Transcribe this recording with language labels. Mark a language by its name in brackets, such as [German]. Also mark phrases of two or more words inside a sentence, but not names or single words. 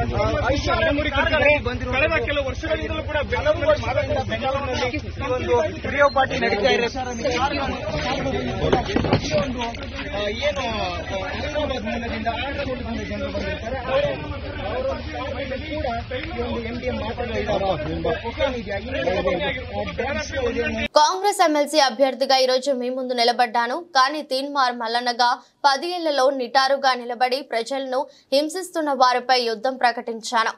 [Kannada] ಕಳೆದ ಕೆಲವು ವರ್ಷಗಳಿಂದಲೂ ಕೂಡ ಬೆಂಗಳೂರಿನಲ್ಲಿ ಈ ಒಂದು ರೇವ್ ಪಾರ್ಟಿ ನಡೀತಾ ಇದೆ. ಏನು ಹೈದರಾಬಾದ್ ಮೂಲದಿಂದ ಆಂಧ್ರದಿಂದ ಜನರು ಬಂದಿರ್ತಾರೆ [Telugu] కాంగ్రెస్ ఎమ్మెల్సీ అభ్యర్థిగా ఈరోజు మీ ముందు నిలబడ్డాను. కానీ తీన్మార్ మల్లన్నగా 10 ఏళ్లలో నిటారుగా నిలబడి ప్రజలను హింసిస్తున్న వారిపై యుద్ధం ప్రకటించాను.